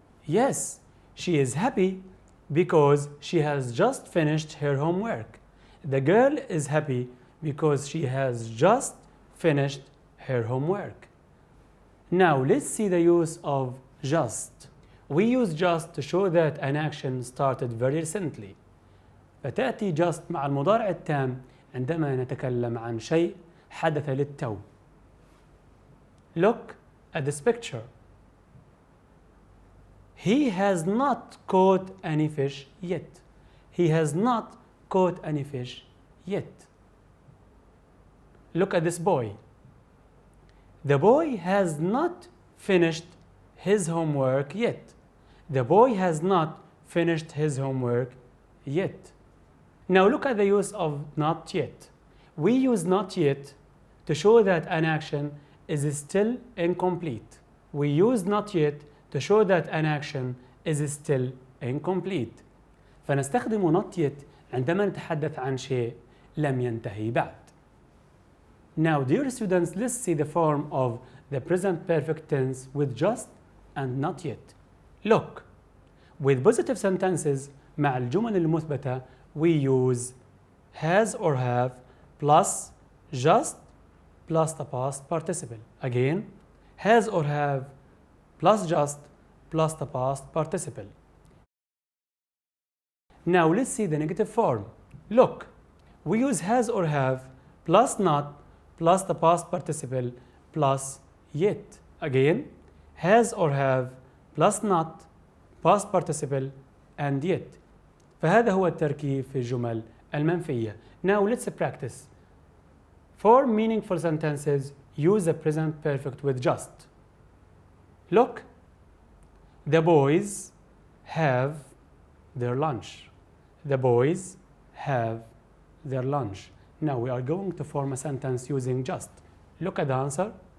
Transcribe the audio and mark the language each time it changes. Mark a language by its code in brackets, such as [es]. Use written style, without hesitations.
[en] Yes, she is happy because she has just finished her homework. The girl is happy because she has just finished her homework. Now let's see the use of just. We use just to show that an action started very recently. [ar] فتأتي just مع المضارع التام عندما نتكلم عن شيء حدث للتو. [en] Look at this picture. He has not caught any fish yet. He has not caught any fish yet. Look at this boy. The boy has not finished his homework yet. The boy has not finished his homework yet. Now look at the use of not yet. We use not yet to show that an action is still incomplete. We use not yet to show that an action is still incomplete. [ar] فنستخدم [en] not yet [ar] عندما نتحدث عن شيء لم ينتهي بعد. [en] Now, dear students, let's see the form of the present perfect tense with just and not yet. Look, with positive sentences [ar] مع الجمل المثبتة [en] we use has or have plus just plus the past participle. Again, has or have plus just plus the past participle. Now let's see the negative form. Look, we use has or have plus not plus the past participle plus yet. Again, has or have plus not past participle and yet. [ar] فهذا هو التركيب في الجمل المنفية. [en] Now let's practice. For meaningful sentences, use the present perfect with just. Look, the boys have their lunch. The boys have their lunch. Now we are going to form a sentence using just. Look at the answer.